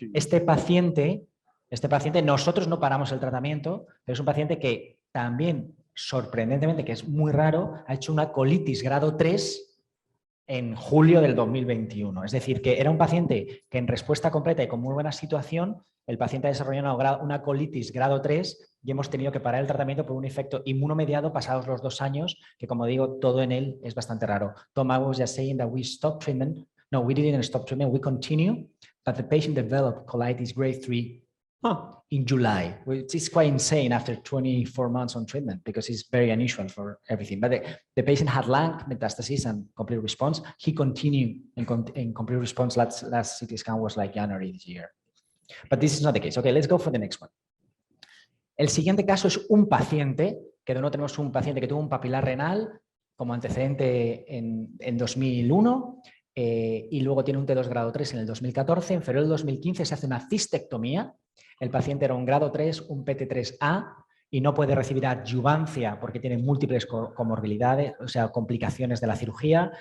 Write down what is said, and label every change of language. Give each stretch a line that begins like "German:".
Spanish: Este paciente, nosotros no paramos el tratamiento, pero es un paciente que también, sorprendentemente, que es muy raro, ha hecho una colitis grado 3 en julio del 2021. Es decir, que era un paciente que en respuesta completa y con muy buena situación, el paciente ha desarrollado una colitis grado 3 y hemos tenido que parar el tratamiento por un efecto inmunomediado pasados los 2 años, que como digo, todo en él es bastante raro.
English: Tom, I was just saying that we stopped treatment No, we didn't stop treatment. We continue, but the patient developed colitis grade 3 in July, which is quite insane after 24 months on treatment because it's very unusual for everything. But the patient had lung metastasis and complete response. He continued in complete response. Last CT scan was like January this year. But this is not the case. Okay, let's go for the next one.
Spanish: El siguiente caso es un paciente, que de nuevo tenemos un paciente que tuvo un papilar renal como antecedente en 2001 y luego tiene un T2 grado 3 en el 2014. En febrero del 2015 se hace una cistectomía. El paciente era un grado 3, un PT3A y no puede recibir adyuvancia porque tiene múltiples comorbilidades, o sea, complicaciones de la cirugía.